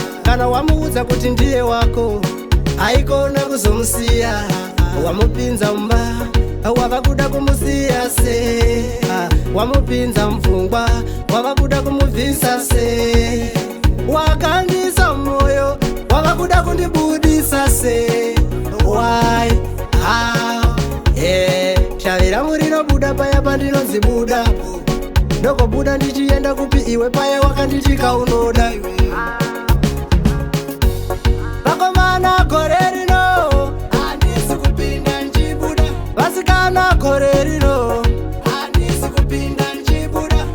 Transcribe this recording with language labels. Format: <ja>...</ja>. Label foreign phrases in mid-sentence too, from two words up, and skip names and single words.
<sn>Kana wamuudza kuti ndiye wako, haikona kuzomusiya. Wamupinza mumba, wava kuda kumusiya se. Wamupinza mupfungwa, wava kuda kumubvisa se. Wakandisa mwoyo, wava kuda kundibudisa se.</sn> <en>Why? How? Yeah.</en> <sn>Shavi rangu rinobuda paya pandinonzi buda. Ndokobuda ndichienda kupi iwe paya wakanditi kaunoda iwe. Vakomana gore rino, handisi kupinda njibuda. Vasikana gore rino, handisi kupinda njibuda.</sn>